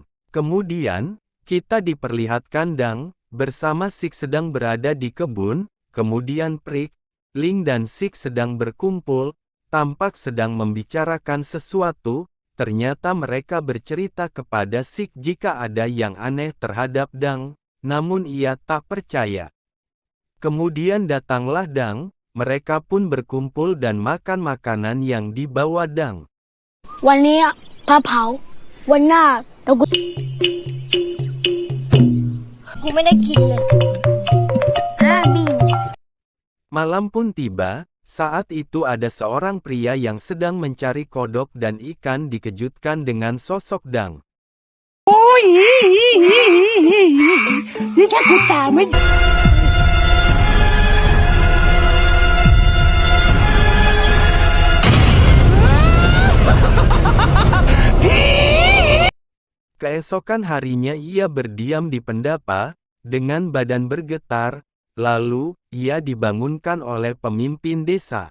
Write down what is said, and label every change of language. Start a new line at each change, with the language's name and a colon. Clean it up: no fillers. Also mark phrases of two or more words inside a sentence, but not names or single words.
Indonesian: Kemudian, kita diperlihatkan Dang bersama Sik sedang berada di kebun, kemudian Prik, Ling dan Sik sedang berkumpul, tampak sedang membicarakan sesuatu. Ternyata mereka bercerita kepada Sik jika ada yang aneh terhadap Dang, namun ia tak percaya. Kemudian datanglah Dang, mereka pun berkumpul dan makan makanan yang dibawa Dang.
Thai: วันนี้พระเผาวันหน้าเรากูไม่ได้กินเลยบิง
Indonesian: Malam pun tiba, saat itu ada seorang pria yang sedang mencari kodok dan ikan dikejutkan dengan sosok Dang.
Thai: โอ้ยนี่แค่กูตาไม่
Indonesian: Keesokan harinya ia berdiam di pendapa, dengan badan bergetar, lalu, ia dibangunkan oleh pemimpin desa.